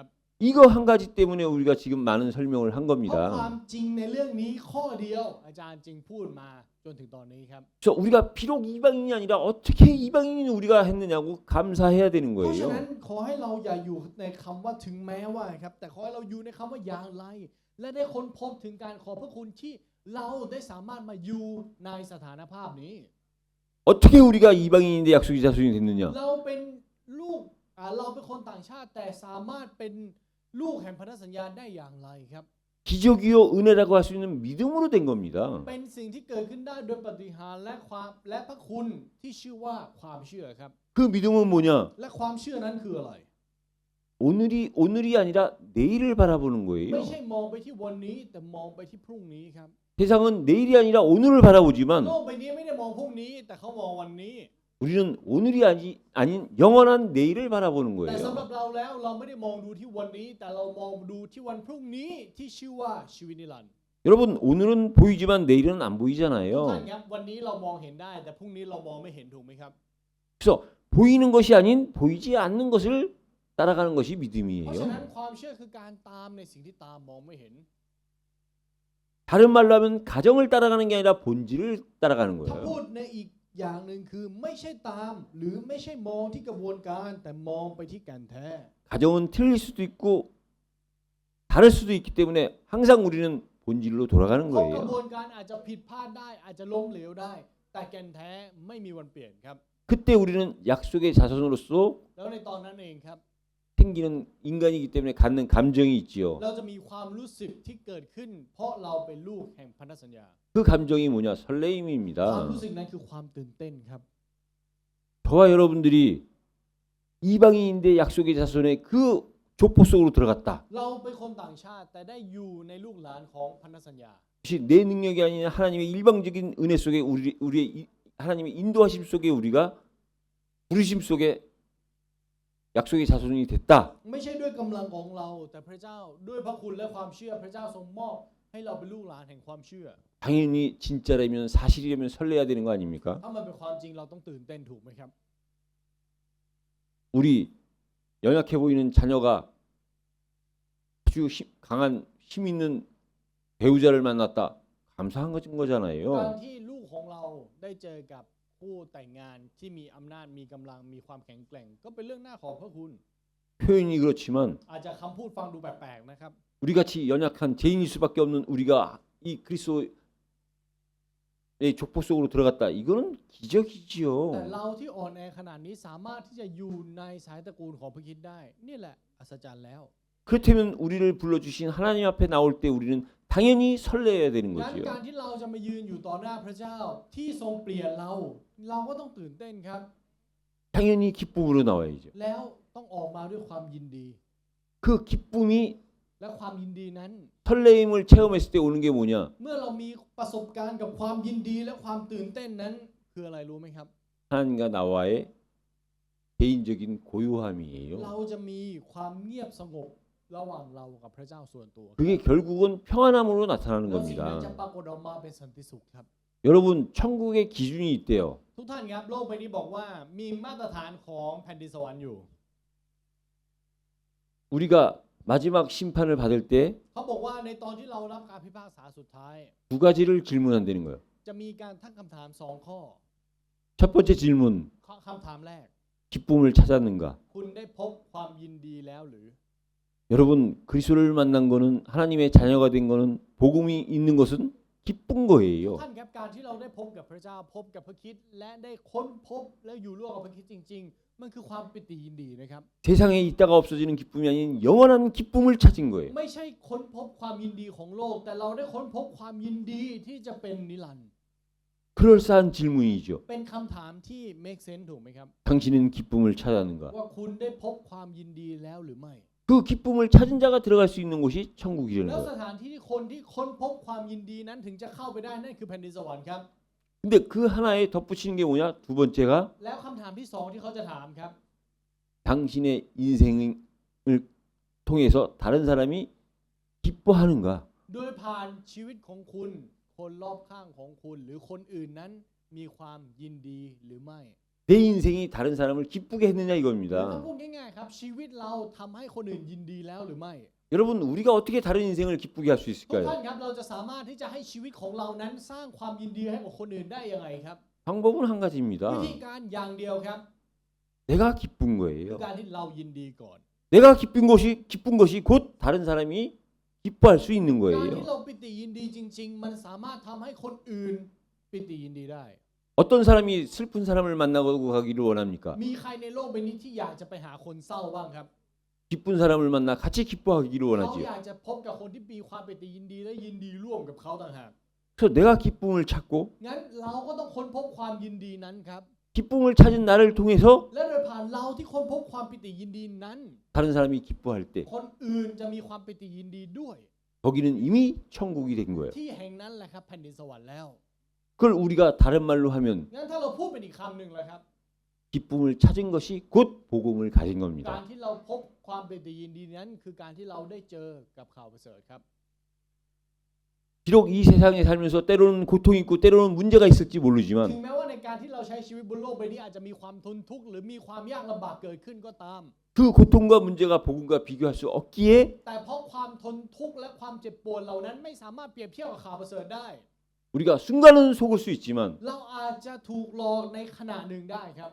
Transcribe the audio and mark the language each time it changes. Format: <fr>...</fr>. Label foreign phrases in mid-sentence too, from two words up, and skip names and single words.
<ko>이거 한 가지 때문에 우리가 지금 많은 설명을 한</ko> <th>เพราะควา</th> <ko>겁니다.</ko> <th>มจริงในเรื่องนี้ข้อเดียวอาจารย์จึงพูดมาจนถึงตอนนี้ครับ</th> <ko>그래서 우리가 비록 이방인이 아니라 어떻게 이방인인 우리가 했느냐고 감사해야 되는</ko> <th>เพราะฉะนั้น</th> <ko>거예요.</ko> <th>ขอให้เราอย่าอยู่ในคำว่าถึงแม้ว่าครับแต่ขอให้เราอยู่ในคำว่าอย่างไร และได้ค้นพบถึงการขอบพระคุณที่เราได้สามารถมาอยู่ในสถานภาพนี้</th> <ko>어떻게 우리가 이방인인데 약속의 자손이 됐느냐?</ko> <th>เราเป็นลูกเราเป็นคนต่างชาติแต่สามารถเป็นลูกแห่งพันธสัญญาได้อย่างไรครับ</th> <ko>기적이요 은혜라고 할 수 있는 믿음으로 된 겁니다.</ko> <th>เป็นสิ่งที่เกิดขึ้นได้โดยปาฏิหาริย์และพระคุณที่ชื่อว่าความเชื่อครับ</th> <ko>그 믿음은 뭐냐?</ko> <th>และความเชื่อนั้นคืออะไร</th> <ko>오늘이 아니라 내일을 바라보는</ko> <th>ไม่</th> <ko>거예요.</ko> <th>ใช่มองไปที่วันนี้แต่มองไปที่พรุ่งนี้ครับ</th> <ko>세상은 내일이 아니라 오늘을 바라보지만</ko> <th>โลกใบนี้ไม่ได้มองพรุ่งนี้แต่เขามองวันนี้</th> <ko>우리는 오늘이 아닌 영원한 내일을 바라보는</ko> <th>แต่</th> <ko>거예요.</ko> <th>สำหรับเราแล้วเราไม่ได้มองดูที่วันนี้แต่เรามองดูที่วันพรุ่งนี้ที่ชื่อว่าชีวิตนิรันดร์</th> <ko>여러분 오늘은 보이지만 내일은 안</ko> <th>ทุกท่าน</th> <ko>보이잖아요.</ko> <th>ครับวันนี้เรามองเห็นได้แต่พรุ่งนี้เรามองไม่เห็นถูกไหมครับ</th> <ko>그래서 보이는 것이 아닌 보이지 않는 것을 따라가는 것이</ko> <th>เพราะฉะนั้น</th> <ko>믿음이에요.</ko> <th>ความเชื่อคือการตามในสิ่งที่ตามองไม่เห็น</th> <ko>다른 말로 하면 가정을 따라가는 게 아니라 본질을 따라가는</ko> <th>ถ้าพู</th> <ko>거예요.</ko> <th>ดในอีกอย่างหนึ่งคือไม่ใช่ตามหรือไม่ใช่มองที่กระบวนการแต่มองไปที่แก่นแท้</th> <ko>가정은 틀릴 수도 있고 다를 수도 있기 때문에 항상 우리는 본질로 돌아가는</ko> <th>เพราะกระบ</th> <ko>거예요.</ko> <th>วนการอาจจะผิดพลาดได้อาจจะล้มเหลวได้ แต่แก่นแท้ไม่มีวันเปลี่ยนครับ</th> <ko>그때 우리는 약속의 자손으로서</ko> <th>แล้วในตอนนั้นเองครับ</th> <ko>생기는 인간이기 때문에 갖는 감정이 있지요.</ko> <th>เราจะมีความรู้สึกที่เกิดขึ้น เพราะเราเป็นลูกแห่งพันธสัญญา</th> <ko>그 감정이 뭐냐?</ko> <th>ความ</th> <ko>설레임입니다.</ko> <th>รู้สึกนั้นคือความตื่นเต้นครับ</th> <ko>저와 여러분들이 이방인인데 약속의 자손의 그 족보 속으로 들어갔다.</ko> <th>เราเป็นคนต่างชาติแต่ได้อยู่ในลูกหลานของพันธสัญญา</th> <ko>혹시 내 능력이 아닌 하나님의 일방적인 은혜 속에 우리의 하나님의 인도하심 속에 우리가 부르심 속에 약속의 자손이 됐다.</ko> <th>ไม่ใช่ด้วยกำลังของเราแต่พระเจ้าด้วยพระคุณและความเชื่อพระเจ้าทรงมอบให้เราเป็นลูกหลานแห่งความเชื่อ</th> <ko>당연히 진짜라면 사실이라면 설레야 되는 거 아닙니까?</ko> <th>ถ้ามันเป็นความจริงเราต้องตื่นเต้นถูกไหมครับ</th> <ko>우리 연약해 보이는 자녀가 아주 강한 힘 있는 배우자를 만났다. 감사한 거잖아요.</ko> <th>การที่ลูกของเราได้เจอกับผู้แต่งงานที่มีอำนาจมีกำลังมีความแข็งแกร่ง ก็เป็นเรื่องน่าขอบพระคุณ</th> <ko>표현이 그렇지만</ko> <th>อาจจะคำพูดฟังดูแปลกๆนะครับ</th> <ko>우리 같이 연약한 죄인일 수밖에 없는 우리가 이 그리스도의 족보 속으로 들어갔다. 이거는</ko> <th>แต่</th> <ko>기적이지요.</ko> <th>เราที่อ่อนแอขนาดนี้สามารถที่จะอยู่ในสายตระกูลของพระคริสต์ได้ นี่แหละอัศจรรย์แล้ว</th> <ko>그렇다면 우리를 불러주신 하나님 앞에 나올 때 우리는 당연히 설레야 되는</ko> <th>งั้น</th> <ko>거지요.</ko> <th>การที่เราจะมายืนอยู่ต่อหน้าพระเจ้าที่ทรงเปลี่ยนเรา เราก็ต้องตื่นเต้นครับ</th> <ko>당연히 기쁨으로 나와야죠.</ko> <th>แล้วต้องออกมาด้วยความยินดี</th> <ko>그 기쁨이</ko> <th>และความยินดีนั้น</th> <ko>설레임을 체험했을 때 오는 게 뭐냐?</ko> <th>เมื่อเรามีประสบการณ์กับความยินดีและความตื่นเต้นนั้นคืออะไรรู้ไหมครับ</th> <ko>하나님과 나와의 개인적인 고요함이에요.</ko> <th>เราจะมีความเงียบสงบระหว่างเรากับพระเจ้าส่วนตัว</th> <ko>그게 결국은 평안함으로 나타나는</ko> <th>แล้วสิ่งนั้นจะ</th> <ko>겁니다.</ko> <th>ปรากฏออกมาเป็นสันติสุขครับ</th> <ko>여러분 천국의 기준이 있대요.</ko> <th>ทุกท่านครับโลกใบนี้บอกว่ามีมาตรฐานของแผ่นดินสวรรค์อยู่</th> <ko>우리가 마지막 심판을 받을 때</ko> <th>เขาบอกว่าในตอนที่เรารับการพิพากษาสุดท้าย</th> <ko>두 가지를 질문한다는 거예요.</ko> <th>จะมีการตั้งคำถามสองข้อ</th> <ko>첫 번째 질문,</ko> <th>คำถามแรก</th> <ko>기쁨을 찾았는가?</ko> <th>คุณได้พบความยินดีแล้วหรือ</th> <ko>여러분 그리스도를 만난 거는 하나님의 자녀가 된 거는 복음이 있는 것은 기쁜 거예요.</ko> <th>ท่านครับการที่เราได้พบกับพระเจ้าพบกับพระคริสต์และได้ค้นพบและอยู่ร่วมกับพระคริสต์จริงๆมันคือความปิติยินดีนะครับ</th> <ko>세상에 있다가 없어지는 기쁨이 아닌 영원한 기쁨을 찾은 거예요.</ko> <th>ไม่ใช่ค้นพบความยินดีของโลกแต่เราได้ค้นพบความยินดีที่จะเป็นนิรันดร์</th> <ko>그럴싸한 질문이죠.</ko> <th>เป็นคำถามที่</th> <en>make sense</en> <th>ถูกไหมครับ</th> <ko>당신은 기쁨을 찾았는가?</ko> <th>ว่าคุณได้พบความยินดีแล้วหรือไม่</th> <ko>그 기쁨을 찾은 자가 들어갈 수 있는 곳이 천국이라는</ko> <th>แล้วส</th> <ko>거예요.</ko> <th>ถานที่ที่คนที่ค้นพบความยินดีนั้นถึงจะเข้าไปได้นั่นคือแผ่นดินสวรรค์ครับ</th> <ko>근데 그 하나에 덧붙이는 게 뭐냐? 두 번째가</ko> <th>แล้วคำถามที่สองที่เขาจะถามครับ</th> <ko>당신의 인생을 통해서 다른 사람이 기뻐하는가?</ko> <th>โดยผ่านชีวิตของคุณคนรอบข้างของคุณหรือคนอื่นนั้นมีความยินดีหรือไม่</th> <ko>내 인생이 다른 사람을 기쁘게 했느냐</ko> <th>หรือถ้า</th> <ko>이겁니다.</ko> <th>พูดง่ายๆครับชีวิตเราทำให้คนอื่นยินดีแล้วหรือไม่</th> <ko>여러분 우리가 어떻게 다른 인생을 기쁘게 할 수</ko> <th>ทุก</th> <ko>있을까요?</ko> <th>ท่านครับเราจะสามารถที่จะให้ชีวิตของเรานั้นสร้างความยินดีให้กับคนอื่นได้ยังไงครับ</th> <ko>방법은 한</ko> <th>วิ</th> <ko>가지입니다.</ko> <th>ธีการอย่างเดียวครับ</th> <ko>내가 기쁜</ko> <th>คือ</th> <ko>거예요.</ko> <th>การที่เรายินดีก่อน</th> <ko>내가 기쁜 것이 곧 다른 사람이 기뻐할 수 있는</ko> <th>การที่</th> <ko>거예요.</ko> <th>เราปิติยินดีจริง ๆ มันสามารถทำให้คนอื่นปิติยินดีได้</th> <ko>어떤 사람이 슬픈 사람을 만나고 가기를 원합니까?</ko> <th>มีใครในโลกใบนี้ที่อยากจะไปหาคนเศร้าบ้างครับ</th> <ko>기쁜 사람을 만나 같이 기뻐하기를</ko> <th>เขา</th> <ko>원하지요.</ko> <th>อยากจะพบกับคนที่มีความปิติยินดีและยินดีร่วมกับเขาต่างหาก</th> <ko>그래서 내가 기쁨을 찾고</ko> <th>งั้นเราก็ต้องค้นพบความยินดีนั้นครับ</th> <ko>기쁨을 찾은 나를 통해서</ko> <th>และโดยผ่านเราที่ค้นพบความปิติยินดีนั้น</th> <ko>다른 사람이 기뻐할 때</ko> <th>คนอื่นจะมีความปิติยินดีด้วย</th> <ko>거기는 이미 천국이 된 거예요.</ko> <th>ที่แห่งนั้นแหละครับแผ่นดินสวรรค์แล้ว</th> <ko>그걸 우리가 다른 말로 하면</ko> <th>งั้นถ้าเราพูดเป็นอีกคำหนึ่งเลยครับ</th> <ko>기쁨을 찾은 것이 곧 복음을 가진</ko> <th>การ</th> <ko>겁니다.</ko> <th>ที่เราพบความปิติยินดีนั้นคือการที่เราได้เจอกับข่าวประเสริฐครับ</th> <ko>비록 이 세상에 살면서 때로는 고통이 있고 때로는 문제가 있을지</ko> <th>ถึง</th> <ko>모르지만</ko> <th>แม้ว่าในการที่เราใช้ชีวิตบนโลกใบนี้อาจจะมีความทนทุกข์หรือมีความยากลำบากเกิดขึ้นก็ตาม</th> <ko>그 고통과 문제가 복음과 비교할 수 없기에</ko> <th>แต่เพราะความทนทุกข์และความเจ็บปวดเหล่านั้นไม่สามารถเปรียบเทียบกับข่าวประเสริฐได้</th> <ko>우리가 순간은 속을 수 있지만</ko> <th>เราอาจจะถูกหลอกในขณะหนึ่งได้ครับ</th>